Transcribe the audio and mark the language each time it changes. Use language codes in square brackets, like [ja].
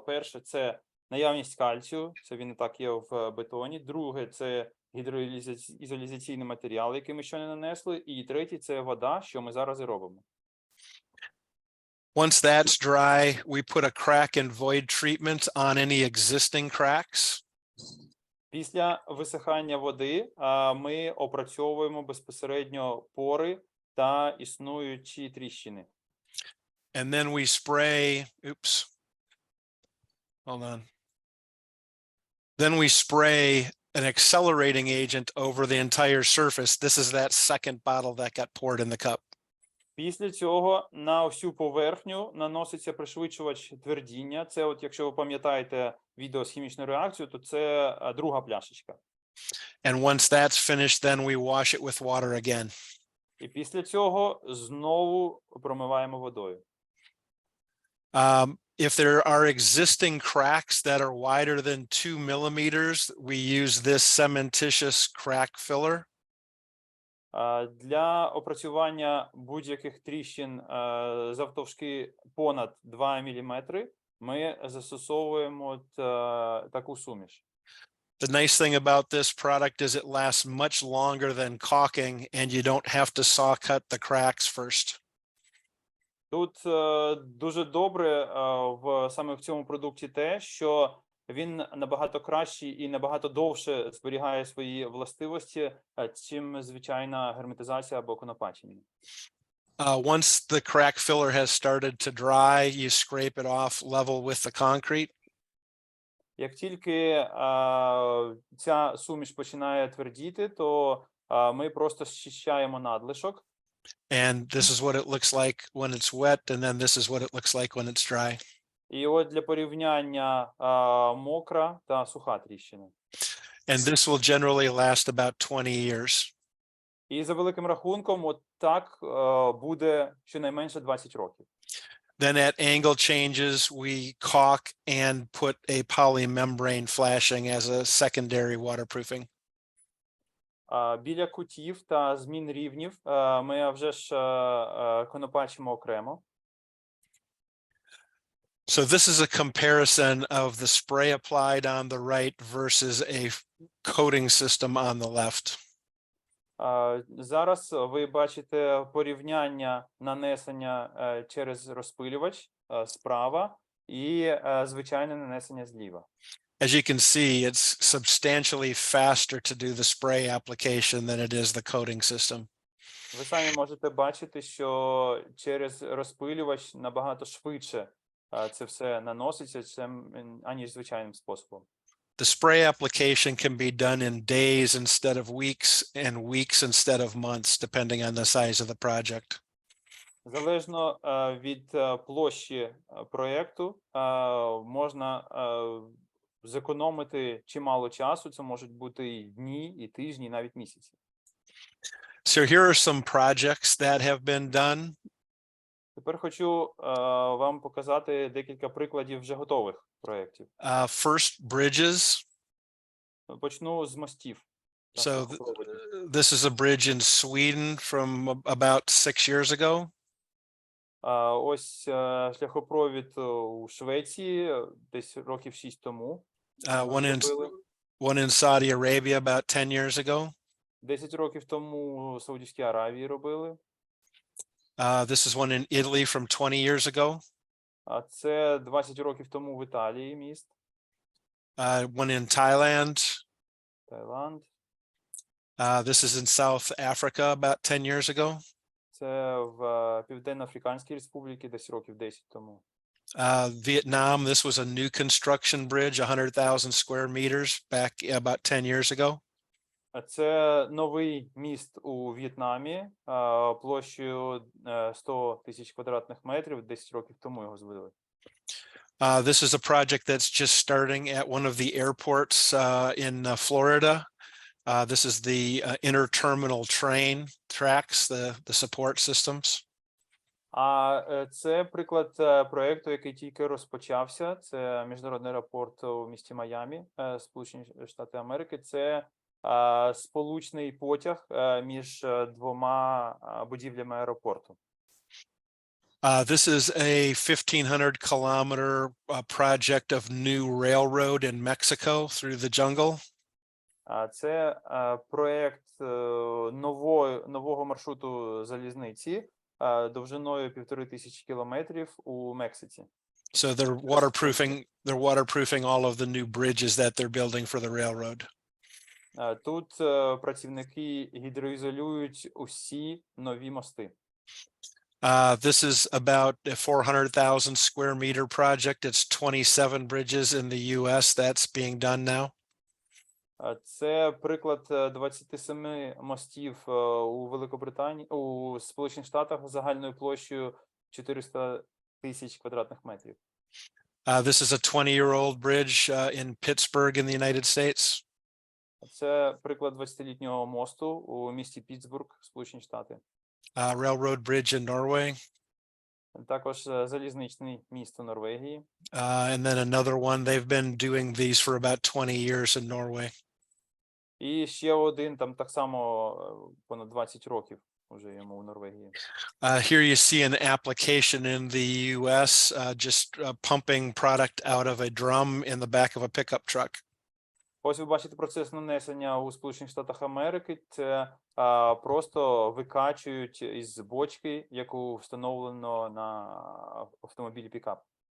[uk] Перше – це наявність кальцію, це він і так є в бетоні. Друге – це гідроізоляційний матеріал, який ми щойно нанесли. І третє – це вода, що ми зараз і робимо. [en] Once that's dry, we put a crack and void treatment on any existing cracks. [uk] Після висихання води ми опрацьовуємо безпосередньо пори та існуючі тріщини. [en] And then we spray, hold on. Then we spray an accelerating agent over the entire surface. This is that second bottle that got poured in the cup. [uk] Після цього на всю поверхню наноситься пришвидшувач твердіння. Це от, якщо ви пам'ятаєте відео з хімічною реакцією, то це друга пляшечка. [en] And once that's finished, then we wash it with water again. [uk] І після цього знову промиваємо водою. [en] If there are existing cracks that are wider than 2 millimeters, we use this cementitious crack filler. [uk] Для опрацювання будь-яких тріщин завтовшки понад 2 мм ми застосовуємо таку суміш. [en] The nice thing about this product is it lasts much longer than caulking and you don't have to saw cut the cracks first. [uk] Тут дуже добре саме в цьому продукті те, що він набагато кращий і набагато довше зберігає свої властивості, чим звичайна герметизація або конопачення. [en] Once the crack filler has started to dry, you scrape it off level with the concrete. [uk] Як тільки ця суміш починає твердіти, то ми просто зчищаємо надлишок. [en] And this is what it looks like when it's wet, and then this is what it looks like when it's dry. [uk] І от для порівняння мокра та суха тріщина. [en] And this will generally last about 20 years. [uk] І за великим рахунком, от так буде щонайменше 20 років. [en] Then at angle changes, we caulk and put a polymembrane flashing as a secondary waterproofing. [uk] Біля кутів та змін рівнів ми вже ж конопачимо окремо. [en] So this is a comparison of the spray applied on the right versus a coating system on the left. [uk] Зараз ви бачите порівняння нанесення через розпилювач справа і звичайне нанесення зліва. [en] As you can see, it's substantially faster to do the spray application than it is the coating system. [uk] Ви самі можете бачити, що через розпилювач набагато швидше це все наноситься аніж звичайним способом. [en] The spray application can be done in days instead of weeks and weeks instead of months, depending on the size of the project. [uk] Залежно від площі проєкту можна зекономити чимало часу. Це можуть бути і дні, і тижні, і навіть місяці. [en] So here are some projects that have been done. [uk] Тепер хочу вам показати декілька прикладів вже готових проєктів. [en] First, bridges. [uk] Почну з мостів. [en] So this is a bridge in Sweden from about 6 years ago. [uk] Ось шляхопровід у Швеції десь років 6 тому. [en] One in Saudi Arabia about 10 years ago. [uk] 10 років тому у Саудівській Аравії робили. [en] This is one in Italy from 20 years ago. [uk] Це 20 років тому в Італії міст. [en] One in Thailand. [uk] Таїланд. [en] This is in South Africa about 10 years ago. [uk] Це в Південно-Африканській Республіці десь років 10 тому. [en] Vietnam, this was a new construction bridge, 100,000 square meters back about 10 years ago. [uk] Це новий міст у В'єтнамі, площею 100 тисяч квадратних метрів, 10 років тому його звели. [en] This is a project that's just starting at one of the airports in Florida. This is the interterminal train tracks, the support systems. [uk] Це приклад проєкту, який тільки розпочався. Це міжнародний аеропорт у місті Майамі, Сполучені Штати Америки. Це сполучний потяг між двома будівлями аеропорту. [en] This is a 1,500-kilometer project of new railroad in Mexico through the jungle. [uk] Це проєкт нового маршруту залізниці довжиною 1500 кілометрів у Мексиці. [en] So they're waterproofing all of the new bridges that they're building for the railroad. [uk] Тут працівники гідроізолюють усі нові мости. [en] This is about a 400,000 square meter project. It's 27 bridges in the US that's being done now. [uk] Це приклад 27 мостів у Великобританії, у Сполучених Штатах загальною площею 400 тисяч квадратних метрів. [en] This is a 20-year-old bridge in Pittsburgh in the United States. [uk] Це приклад 20-літнього мосту у місті Пітсбург, Сполучені Штати. [en] Railroad bridge in Norway. [uk] Також залізничний міст у Норвегії. [en] And then another one, they've been doing these for about 20 years in Norway. [uk] І ще один, там так само понад 20 років уже йому у Норвегії. [en] Here you see an application in the US, just pumping product out of a drum in the back of a pickup truck. [uk] Ось ви бачите процес нанесення у Сполучених Штатах Америки. Це просто викачують із бочки, яку встановлено на автомобілі пікап.